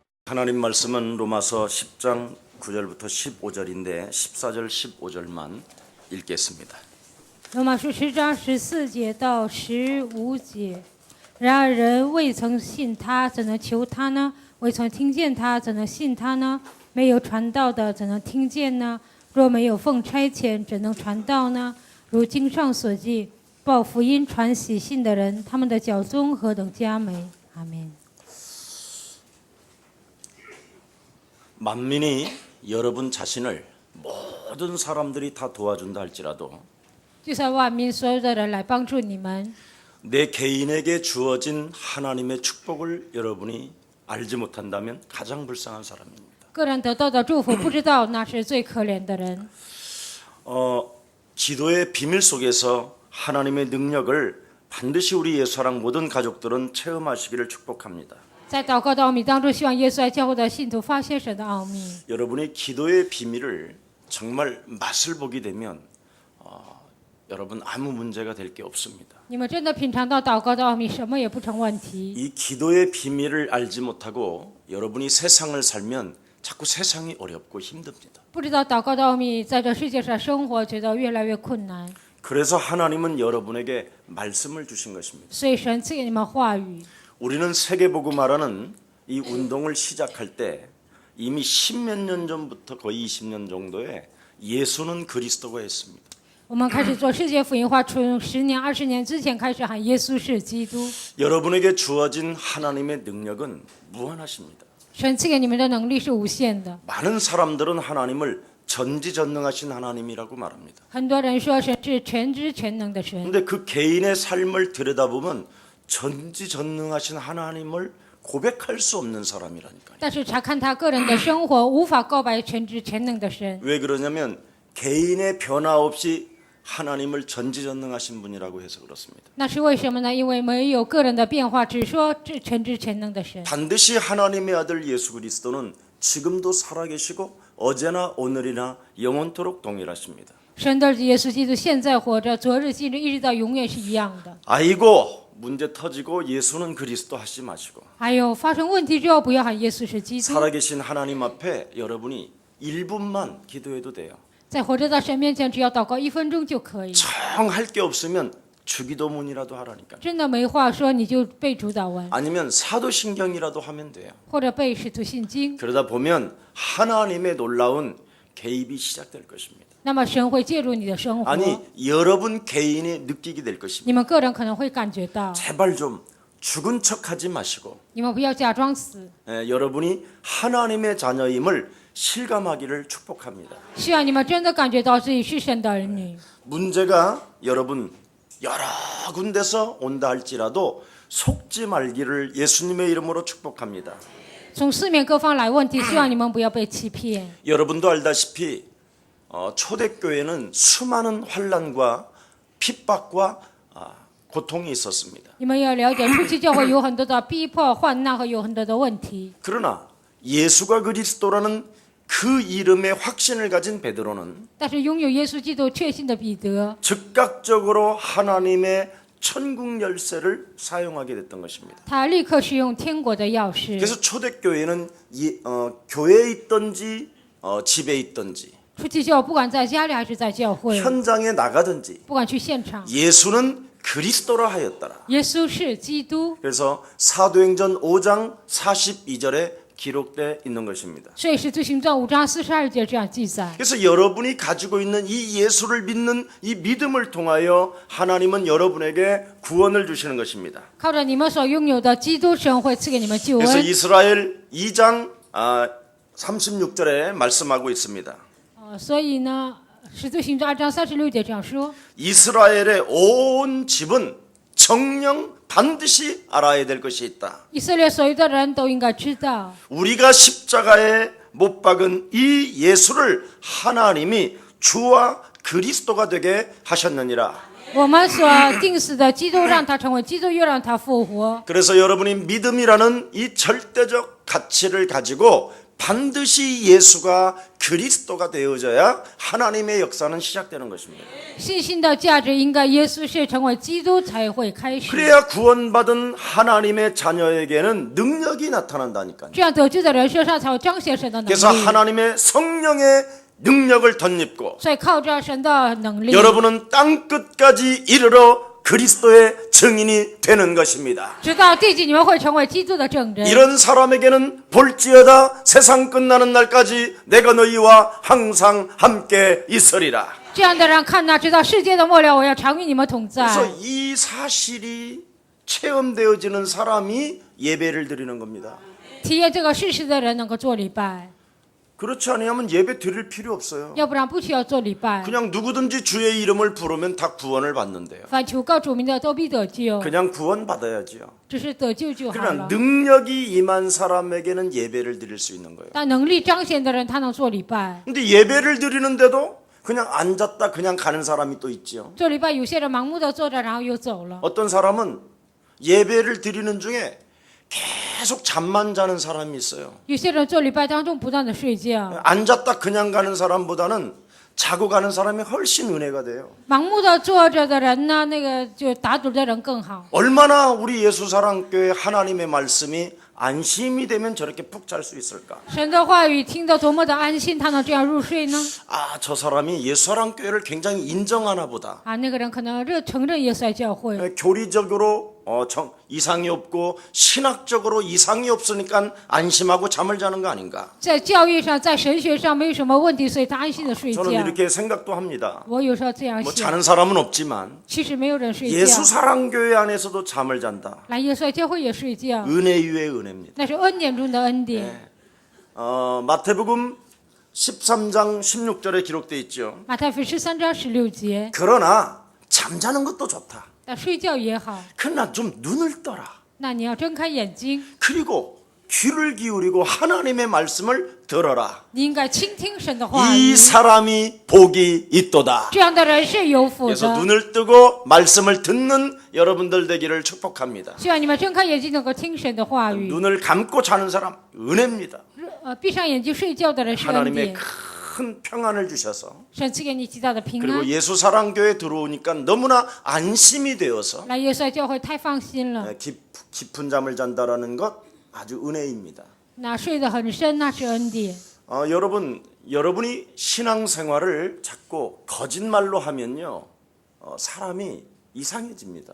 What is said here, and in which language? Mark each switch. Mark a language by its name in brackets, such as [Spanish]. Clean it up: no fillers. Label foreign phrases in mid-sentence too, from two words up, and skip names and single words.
[Korean] 하나님 말씀은 로마서 10장 9절부터 15절인데 14절 15절만 읽겠습니다. [Chinese] 罗马书10章14节到15节。然而人未曾信他，怎能求他呢？未曾听见他，怎能信他呢？没有传道的，怎能听见呢？若没有奉差遣，怎能传道呢？如经上所记，报福音传喜信的人，他们的脚踪何等佳美。阿门。 [Korean] 만민이 여러분 자신을 모든 사람들이 다 도와준다 할지라도 [Chinese] 就算万民所有的人来帮助你们， [Korean] 내 개인에게 주어진 하나님의 축복을 여러분이 알지 못한다면 가장 불쌍한 사람입니다. [Chinese] 个人得到的祝福不知道，那是最可怜的人。 [Korean] 기도의 비밀 속에서 하나님의 능력을 반드시 우리 예수랑 모든 가족들은 체험하시기를 축복합니다. [Chinese] 在祷告的奥秘当中，希望耶稣来教会的信徒发现神的奥秘。 [Korean] 여러분이 기도의 비밀을 정말 맛을 보게 되면 여러분 아무 문제가 될 게 없습니다. [Chinese] 你们真的品尝到祷告的奥秘，什么也不成问题。 [Korean] 이 기도의 비밀을 알지 못하고 여러분이 세상을 살면 자꾸 세상이 어렵고 힘듭니다. [Chinese] 不知道祷告的奥秘，在这世界上生活觉得越来越困难。 [Korean] 그래서 하나님은 여러분에게 말씀을 주신 것입니다. [Chinese] 所以神赐给你们话语。 [Korean] 우리는 세계복음화라는 이 운동을 시작할 때 이미 10몇 년 전부터 거의 20년 정도에 예수는 그리스도가 했습니다. [Chinese] 我们开始做世界福音化，从10年、20年之前开始喊耶稣是基督。 [Korean] 여러분에게 주어진 하나님의 능력은 무한하십니다. [Chinese] 神赐给你们的能力是无限的。 [Korean] 많은 사람들은 하나님을 전지전능하신 하나님이라고 말합니다. [Chinese] 很多人说神是全知全能的神， [Korean] 그런데 그 개인의 삶을 들여다보면 전지전능하신 하나님을 고백할 수 없는 사람이라니까요. [Chinese] 但是查看他个人的生活，无法告白全知全能的神。 [Korean] 왜 그러냐면 개인의 변화 없이 하나님을 전지전능하신 분이라고 해서 그렇습니다. [Chinese] 那是为什么呢？因为没有个人的变化，只说全知全能的神。 [Korean] 반드시 하나님의 아들 예수 그리스도는 지금도 살아계시고 어제나 오늘이나 영원토록 동일하십니다. [Chinese] 神的耶稣基督现在活着，昨日、今日一直到永远是一样的。 [Korean] 아이고 문제 터지고 예수는 그리스도 하지 마시고 [Chinese] 还有发生问题之后，不要喊耶稣是基督。 [Korean] 살아계신 하나님 앞에 여러분이 1분만 기도해도 돼요. [Chinese] 在活着的神面前，只要祷告1分钟就可以。 [Korean] 정 할 게 없으면 주기도문이라도 하라니까요. [Chinese] 真的没话说，你就背主祷文， [Korean] 아니면 사도신경이라도 하면 돼요. [Chinese] 或者背使徒信经。 [Korean] 그러다 보면 하나님의 놀라운 개입이 시작될 것입니다. [Chinese] 那么神会介入你的生活， [Korean] 아니 여러분 개인이 느끼게 될 것입니다. [Chinese] 你们个人可能会感觉到。 [Korean] 제발 좀 죽은 척하지 마시고 [Chinese] 你们不要假装死， [Korean] 여러분이 하나님의 자녀임을 실감하기를 축복합니다. [Chinese] 希望你们真的感觉到自己是神的儿女。 [Korean] 문제가 여러분 여러 군데서 온다 할지라도 속지 말기를 예수님의 이름으로 축복합니다. [Chinese] 从四面各方来问题，希望你们不要被欺骗。 [Korean] 여러분도 알다시피 초대교회는 수많은 환난과 핍박과 고통이 있었습니다. [Chinese] 你们要了解，初期教会有很多的逼迫、患难和有很多的问题。 [Korean] 그러나 예수가 그리스도라는 그 이름의 확신을 가진 베드로는 [Chinese] 但是拥有耶稣基督确信的彼得， [Korean] 즉각적으로 하나님의 천국 열쇠를 사용하게 됐던 것입니다. [Chinese] 他立刻使用天国的钥匙。 [Korean] 그래서 초대교회는 교회에 있든지 집에 있든지 [Chinese] 初期教不管在家里还是在教会， [Korean] 현장에 나가든지 [Chinese] 不管去现场， [Korean] 예수는 그리스도라 하였더라. [Chinese] 耶稣是基督。 [Korean] 그래서 사도행전 5장 42절에 기록되어 있는 것입니다. [Chinese] 所以使徒行传5章42节这样记载。 [Korean] 그래서 여러분이 가지고 있는 이 예수를 믿는 이 믿음을 통하여 하나님은 여러분에게 구원을 주시는 것입니다. [Chinese] 靠着你们所拥有的基督，神会赐给你们救 [Korean] 그래서 [Chinese] 恩。 [Korean] 이스라엘 2장 36절에 말씀하고 있습니다. [Chinese] 所以呢，使徒行传2章36节这样说： [Korean] 이스라엘의 온 집은 정령 반드시 알아야 될 것이 있다. [Chinese] 以色列所有的人都应该知道， [Korean] 우리가 십자가에 못 박은 이 예수를 하나님이 주와 그리스도가 되게 하셨느니라. [Chinese] 我们所定死的基督，让他成为基督，又让他复活。 [Korean] 그래서 여러분이 믿음이라는 이 절대적 가치를 가지고 반드시 예수가 그리스도가 되어져야 하나님의 역사는 시작되는 것입니다. [Chinese] 信心的价值应该耶稣是成为基督才会开始， [Korean] 그래야 구원받은 하나님의 자녀에게는 능력이 나타난다니까요. [Chinese] 这样得救的人身上才会彰显神的能 [Korean] 그래서 [Chinese] 力。 [Korean] 하나님의 성령의 능력을 덧입고 [Chinese] 所以靠着神的能力， [Korean] 여러분은 땅 끝까지 이르러 그리스도의 증인이 되는 것입니다. [Chinese] 直到地极，你们会成为基督的证人。 [Korean] 이런 사람에게는 볼지어다 세상 끝나는 날까지 내가 너희와 항상 함께 있으리라. [Chinese] 这样的人看呐，直到世界的末了，我要常与你们同在。 [Korean] 그래서 이 사실이 체험되어지는 사람이 예배를 드리는 겁니다. [Chinese] 体验这个事实的人能够做礼拜， [Korean] 그렇지 않으면 예배 드릴 필요 없어요. [Chinese] 要不然不需要做礼拜。 [Korean] 그냥 누구든지 주의 이름을 부르면 다 구원을 받는데요. [Chinese] 凡求告主名的都必得救， [Korean] 그냥 구원 받아야지요. [Chinese] 只是得救就好 [Korean] 그러나 [Chinese] 了。 [Korean] 능력이 임한 사람에게는 예배를 드릴 수 있는 거예요. [Chinese] 但能力彰显的人，他能做礼拜。 [Korean] 근데 예배를 드리는데도 그냥 앉았다 그냥 가는 사람이 또 있지요. [Chinese] 做礼拜，有些人盲目的坐着，然后又走了。 [Korean] 어떤 사람은 예배를 드리는 중에 계속 잠만 자는 사람이 있어요. [Chinese] 有些人做礼拜当中不断的睡觉， [Korean] 앉았다 그냥 가는 사람보다는 자고 가는 사람이 훨씬 은혜가 돼요. [Chinese] 盲目的坐着的人呢，那个就打盹的人更好。 [Korean] 얼마나 우리 예수사랑교회 하나님의 말씀이 안심이 되면 저렇게 푹 잘 수 있을까? [Chinese] 神的话语听得多么的安心，他能这样入睡呢？ [Korean] 아, 저 사람이 예수사랑교회를 굉장히 인정하나 보다. [Chinese] 啊，那个人可能承认耶稣爱教会， [Korean] 교리적으로 이상이 없고 신학적으로 이상이 없으니까 안심하고 잠을 자는 거 아닌가? [Chinese] 在教育上，在神学上没有什么问题，所以他安心的睡觉。 [Korean] 저는 이렇게 생각도 합니다. [Chinese] 我有时候这样 [Korean] 뭐 [Chinese] 想， [Korean] 자는 사람은 없지만 [Chinese] 其实没有人睡觉， [Korean] 예수사랑교회 안에서도 잠을 잔다. [Chinese] 来耶稣爱教会也睡觉， [Korean] 은혜 위에 은혜입니다. [Chinese] 那是恩典中的恩典。 [Korean] 마태복음 13장 16절에 기록되어 있죠. [Chinese] 马太福音13章16节， [Korean] 그러나 잠자는 것도 좋다. [Chinese] 但睡觉也好， [Korean] 그러나 좀 눈을 떠라. [Chinese] 那你要睁开眼睛， [Korean] 그리고 귀를 기울이고 하나님의 말씀을 들어라. [Chinese] 你应该倾听神的话 [Korean] 이 [Chinese] 语。 [Korean] 사람이 복이 있도다. [Chinese] 这样的人是有福 [Korean] 그래서 [Chinese] 的。 [Korean] 눈을 뜨고 말씀을 듣는 여러분들 되기를 축복합니다. [Chinese] 希望你们睁开眼睛能够听神的话语。 [Korean] 눈을 감고 자는 사람 은혜입니다. [Chinese] 闭上眼睛睡觉的人是恩 [Korean] 하나님의 [Chinese] 典， [Korean] 큰 평안을 주셔서 [Chinese] 神赐给你极大的平 [Korean] 그리고 [Chinese] 安。 [Korean] 예수사랑교회 들어오니까 너무나 안심이 되어서 [Chinese] 来耶稣爱教会太放心了， [Korean] 깊은 잠을 잔다라는 것 아주 은혜입니다. [Chinese] 那睡得很深，那是恩典。 [Korean] 여러분이 신앙생활을 자꾸 거짓말로 하면요, 사람이 이상해집니다.